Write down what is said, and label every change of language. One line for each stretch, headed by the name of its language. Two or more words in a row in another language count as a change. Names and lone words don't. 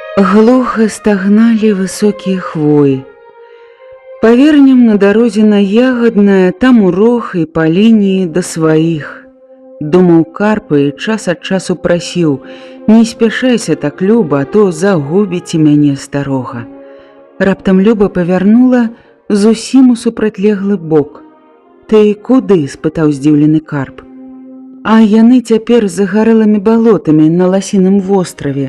Russian: Глухо стагнали высокие хвои. Повернем на дорозе на Ягодное, там урог и по линии до своих.
Belarusian: Думаў Карп і час ад часу прасіў: не спяшайся так, Люба, а то загубіце мяне старога. Раптам Люба павярнула зусім у супрацьлеглы бок. Ты куды? Спытаў здзіўлены Карп. А яны цяпер за гарэлымі балотамі на Ласіным востраве.